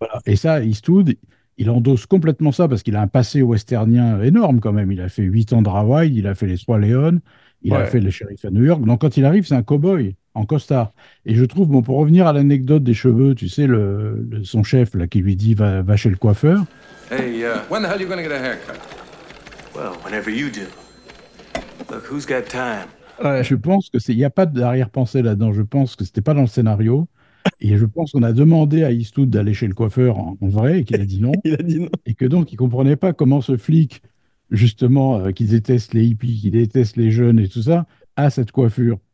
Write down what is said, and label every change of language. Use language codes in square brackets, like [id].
[fr] Et ça, Eastwood, il endosse complètement ça, parce qu'il a un passé westernien énorme quand même. Il a fait 8 ans de Hawaï, il a fait les 3 Léon, il a fait le shérif à New York. Donc quand il arrive, c'est un cow-boy en costard. Et je trouve, bon, pour revenir à l'anecdote des cheveux, tu sais, son chef là, qui lui dit va chez le coiffeur. [en] Hey, when the hell are you going to get a haircut? Well, whenever you do. Look, who's got time? [fr] Je pense qu'il n'y a pas d'arrière-pensée là-dedans. Je pense que c'était pas dans le scénario. Et je pense qu'on a demandé à Eastwood d'aller chez le coiffeur en vrai et qu'il a dit non. Il a dit non. Et que donc, il ne comprenait pas comment ce flic, justement, qui déteste les hippies, qui déteste les jeunes et tout ça, a cette coiffure.